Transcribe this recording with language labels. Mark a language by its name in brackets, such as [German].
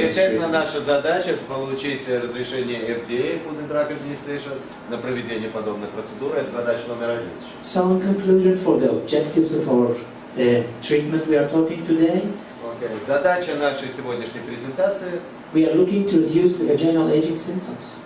[Russian] Но, естественно, наша задача это получить разрешение FDA, Food and Drug Administration, на проведение подобной процедуры. Это задача номер 1. [English] So, in conclusion, for the objectives of our treatment we are talking today, [Russian] задача нашей сегодняшней презентации. [English] We are looking to reduce the vaginal aging symptoms.